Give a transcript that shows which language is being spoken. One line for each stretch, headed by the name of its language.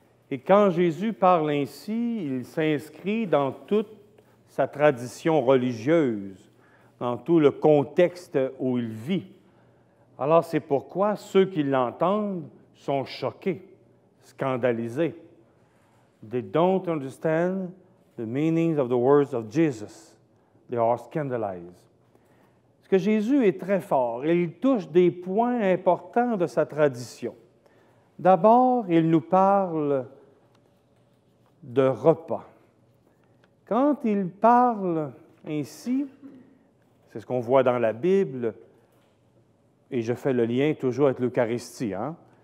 French: Et quand Jésus parle ainsi, il s'inscrit dans toute sa tradition religieuse, dans tout le contexte où il vit. Alors c'est pourquoi ceux qui l'entendent sont choqués, scandalisés.
English: They don't understand the meanings of the words of Jesus. They are scandalized.
French: Parce que Jésus est très fort. Il touche des points importants de sa tradition. D'abord, il nous parle de repas. Quand il parle ainsi, c'est ce qu'on voit dans la Bible, et je fais le lien toujours avec l'Eucharistie. Hein?